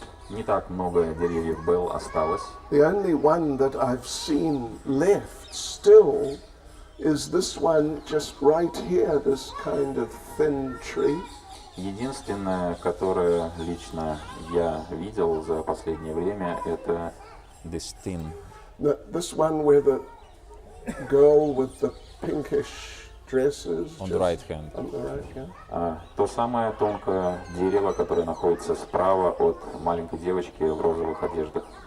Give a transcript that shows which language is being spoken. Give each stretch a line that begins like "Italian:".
Russian: Не так много деревьев Бел осталось.
English: The only one that I've seen left still is this one just right here, this kind of thin tree.
Russian: Единственное, которое лично я видел за последнее время, это
English: This thin. This one where the girl with the pinkish dresses. On the right hand. On the right hand.
Russian: То самое тонкое дерево, которое находится справа от маленькой девочки в розовых одеждах.